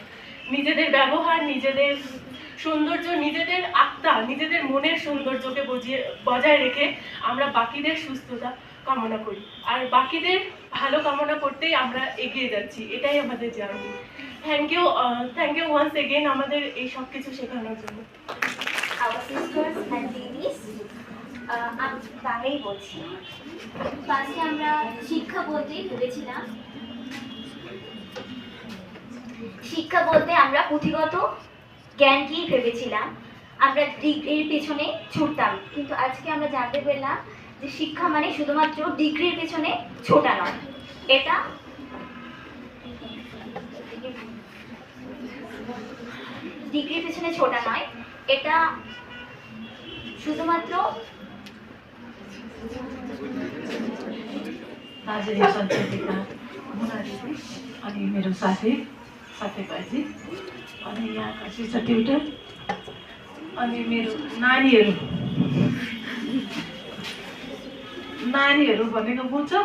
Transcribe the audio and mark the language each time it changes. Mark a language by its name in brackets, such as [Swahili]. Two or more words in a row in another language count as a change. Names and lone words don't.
[Bangla] নিজেদের ব্যবহার, নিজেদের সৌন্দর্য, নিজেদের আত্মা, নিজেদের মনের সৌন্দর্যকে বজায় রেখে আমরা বাকিদের সুস্থতা কামনা করি। আর বাকিদের ভালো কামনা করতেই আমরা এগিয়ে যাচ্ছি। এটাই আমাদের জার্নি। [English] thank you once again [Bangla] আমাদের এই সব কিছু শেখানোর জন্য। [English] our sisters and ladies, [Bangla] আমি বাংলাই বলছি। ফার্স্টে আমরা শিক্ষা বলতেই ভেবেছিলাম, শিক্ষা বলতে আমরা পুঁথিগত জ্ঞানকেই ভেবেছিলাম, আমরা ডিগ্রির পেছনে ছুটতাম। কিন্তু আজকে আমরা জানতে পারলাম যে শিক্ষা মানে শুধুমাত্র ডিগ্রির পেছনে ছোটা নয়, এটা ডিগ্রির পেছনে ছোটা নয়, এটা শুধুমাত্র [Nepali] आदरणीय सञ्चालिका मुना दिदी अनि मेरो साथी सत्यपाजी अनि यहाँका शिक्षा ट्युटर अनि मेरो नानीहरू भनेको बुझ्छौ?